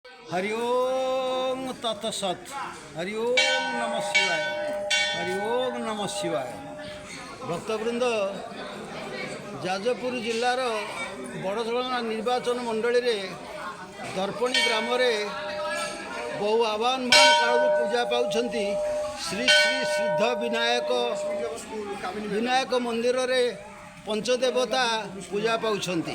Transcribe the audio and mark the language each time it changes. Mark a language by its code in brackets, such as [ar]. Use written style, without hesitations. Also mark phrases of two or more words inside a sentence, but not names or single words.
[sa] हरि ओम तत्सत। हरि ओम नमः शिवाय। हरि ओम नमः शिवाय। [or] भक्तवृंद, ଯାଜପୁର ଜିଲ୍ଲାର ବଡ଼ସଲନା ନିର୍ବାଚନ ମଣ୍ଡଳୀ ରେ ଦର୍ପଣୀ ଗ୍ରାମ ରେ ବହୁ ଆହ୍ୱାନ ମାନ କାଳ ପୂଜା ପାଉଛନ୍ତି। ଶ୍ରୀ ଶ୍ରୀ ସିଦ୍ଧ ବିନାୟକ ମନ୍ଦିର ରେ ପଞ୍ଚଦେବତା ପୂଜା ପାଉଛନ୍ତି।